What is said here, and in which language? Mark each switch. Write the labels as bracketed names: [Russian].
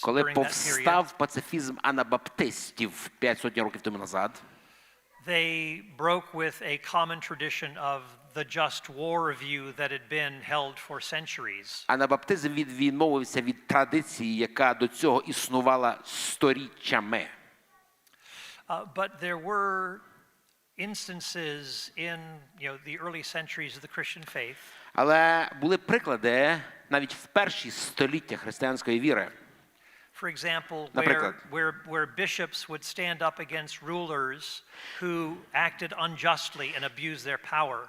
[Ukrainian] Коли [English] during that period. [Ukrainian] повстав пацифізм анабаптистів 500 років тому назад. [English] They broke with a common tradition of the just war view that had been held for centuries. [Ukrainian] Анабаптизм відмовився від традиції, яка до цього існувала сторіччями. [English] But there were instances in, the early centuries of the Christian faith. [Ukrainian] Але були приклади навіть в перші століття християнської віри. [English] For example, [Ukrainian] Наприклад, [English] where bishops would stand up against rulers who acted unjustly and abused their power.